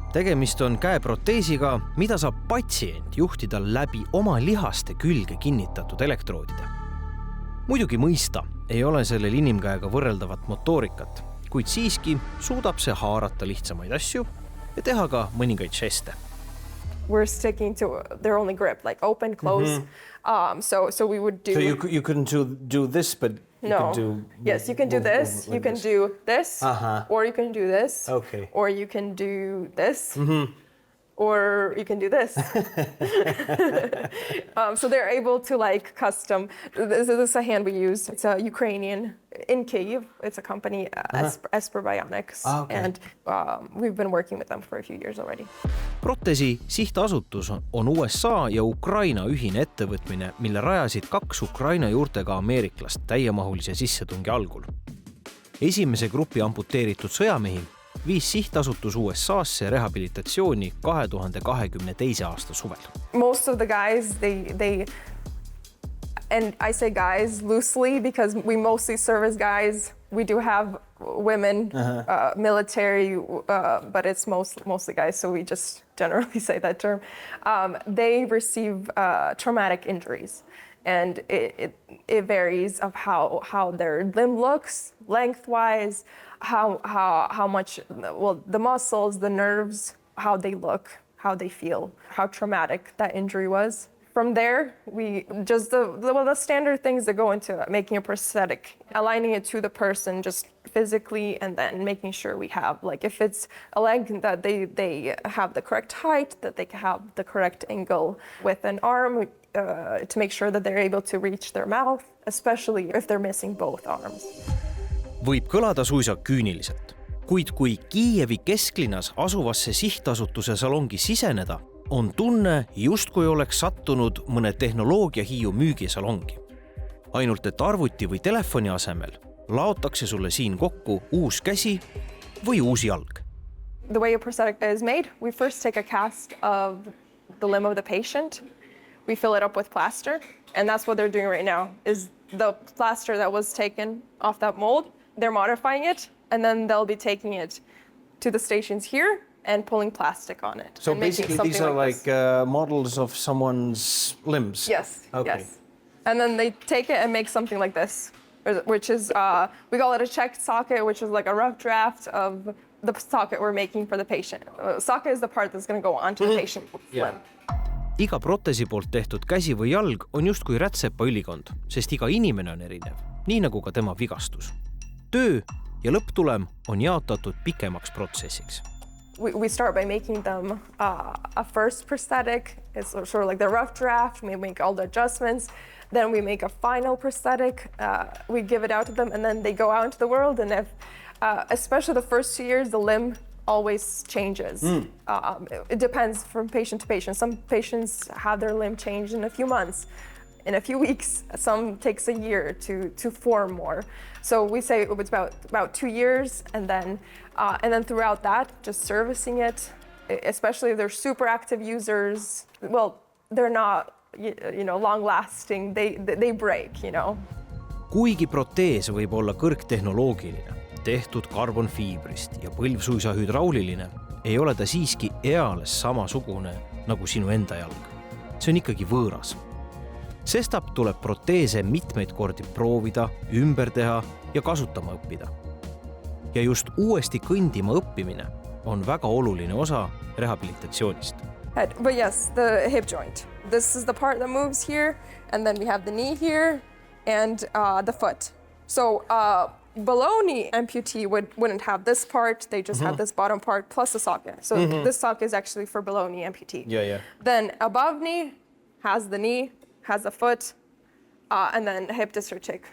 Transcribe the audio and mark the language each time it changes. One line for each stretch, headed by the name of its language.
Estonian: Tegemist on käeproteesiga, mida saab patsient juhtida läbi oma lihaste külge kinnitatud elektroodide. Muidugi mõista ei ole sellel inimkäega võrreldavat motoorikat, kuid siiski suudab see haarata lihtsamaid asju ja teha ka mõningaid žeste.
English: We're sticking to their only grip, like open, close. So we would do... So you couldn't do this, but no. Yes, you can do this, you can do this, or you can do this, Okay. or you can do this, or you can do this. So they're able to like custom. This is a hand we use. It's a Ukrainian in Kyiv. It's a company, Esper Bionics, and we've been working with them for a few years already.
Estonian: Proteesi sihtasutus on USA ja Ukraina ühine ettevõtmine, mille rajasid 2 Ukraina juurtega ameeriklast täiemahulise sissetungi algul. Esimese grupi amputeeritud sõjamehi viis sihtasutus USA-sse rehabilitatsiooni 2022. aasta suvel.
English: Most of the guys, they and I say guys loosely because we mostly serve as guys. We do have women, military, but it's mostly guys, so we just generally say that term. They receive traumatic injuries, and it varies of how their limb looks, lengthwise, how much, well, the muscles, the nerves, how they look, how they feel, how traumatic that injury was. From there, we just the standard things that go into making a prosthetic, aligning it to the person just physically, and then making sure we have, like, if it's a leg, that they have the correct height, that they have the correct angle with an arm to make sure that they're able to reach their mouth, especially if they're missing both arms.
Estonian: Võib kõlada suisa küüniliselt, kuid kui Kiievi kesklinnas asuvasse sihtasutuse salongi siseneda, on tunne, justkui oleks sattunud mõne tehnoloogiahiiu müügisalongi. Ainult et arvuti või telefoni asemel laotakse sulle siin kokku uus käsi või uus jalg.
English: The way a prosthetic is made, we first take a cast of the limb of the patient. We fill it up with plaster, and that's what they're doing right now, is the plaster that was taken off that mold. They're modifying it, and then they'll be taking it to the stations here and pulling plastic on it. So basically these are like models of someone's limbs? Yes, okay. Yes. And then they take it and make something like this, which is, we call it a checked socket, which is like a rough draft of the socket we're making for the patient. Socket is the part that's going to go onto the patient's limb.
Estonian: Iga proteesi poolt tehtud käsi või jalg on justkui rätsepa õlikond, sest iga inimene on erinev, nii nagu ka tema vigastus. Töö ja lõpptulem on jaotatud pikemaks protsessiks.
English: We start by making them a first prosthetic. It's sort of like the rough draft. We make all the adjustments. Then we make a final prosthetic. We give it out to them, and then they go out into the world. And if, especially the first 2 years, the limb always changes. It depends from patient to patient. Some patients have their limb changed in a few months, in a few weeks. Some takes a year to form more. So we say it's about 2 years, and then throughout that, just servicing it, especially if they're super active users. Well, they're not, long-lasting. They break,
Estonian: Kuigi protees võib olla kõrgtehnoloogiline, tehtud karbonfiibrist ja põlvsuisa hydrauliline, ei ole ta siiski eales samasugune nagu sinu enda jalg. See on ikkagi võõras. Sestap tuleb proteese mitmeid kordi proovida, ümber teha ja kasutama õppida. Ja just uuesti kõndima õppimine on väga oluline osa rehabilitatsioonist.
English: But yes, the hip joint. This is the part that moves here, and then we have the knee here and the foot. So below knee amputee wouldn't have this part. They just have this bottom part plus the socket. So this socket is actually for below knee amputee. Yeah. Then above knee has the knee, has the foot, and then hip dystrophic.